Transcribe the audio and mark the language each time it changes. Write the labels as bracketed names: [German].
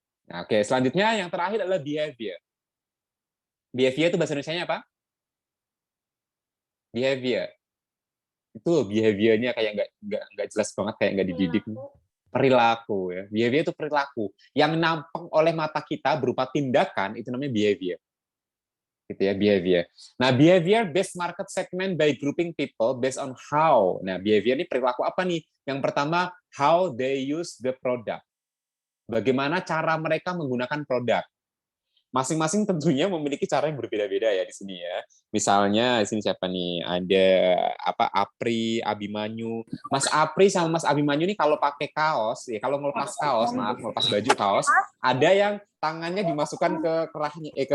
[Indonesian] Nah, oke, selanjutnya yang terakhir adalah behavior. Behavior itu bahasa Indonesianya apa? Behavior. Itu behaviornya kayak nggak jelas banget, kayak nggak dididik. Perilaku ya. Behavior itu perilaku yang nampak oleh mata kita berupa tindakan, itu namanya behavior. Gitu ya, behavior. [English] Nah, behavior based market segment by grouping people based on how. [Indonesian] Nah, behavior ini perilaku apa nih? Yang pertama, [English] how they use the product. [Indonesian] Bagaimana cara mereka menggunakan produk. Masing-masing tentunya memiliki cara yang berbeda-beda ya di sini ya. Misalnya di sini siapa nih? Ada Apri, Abimanyu. Mas Apri sama Mas Abimanyu ini kalau pakai kaos, ya kalau ngelepas kaos, ngelepas baju kaos, ada yang tangannya dimasukkan ke kerahnya,